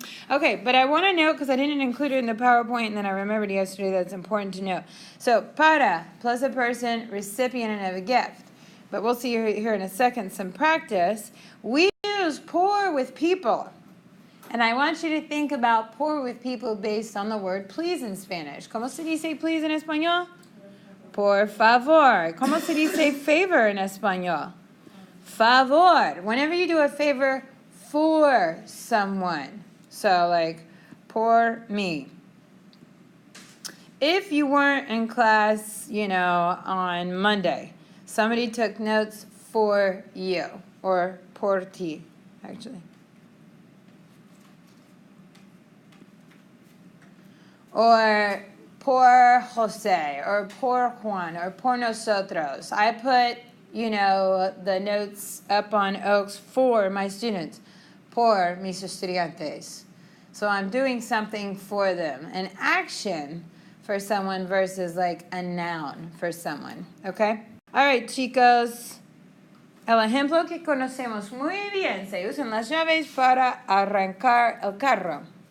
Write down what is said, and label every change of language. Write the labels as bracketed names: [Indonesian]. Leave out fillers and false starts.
[English] Okay, but I want to note, because I didn't include it in the PowerPoint and then I remembered yesterday that's important to note. So para plus a person, recipient of a gift. But we'll see here in a second some practice. We use por with people. And I want you to think about por with people based on the word please in Spanish. [Spanish] ¿Cómo se dice please en español? Por favor. ¿Cómo se dice favor en español? Favor. [English] Whenever you do a favor for someone. So like, por me. If you weren't in class, on Monday, somebody took notes for you, or [Spanish] por ti, [English] actually. Or por Jose, or por Juan, or por nosotros. I put, the notes up on Oaks for my students, [Spanish] por mis estudiantes. [English] So I'm doing something for them, an action for someone versus like a noun for someone, okay? All right, [Spanish] chicos. El ejemplo que conocemos muy bien, se usan las llaves para arrancar el carro.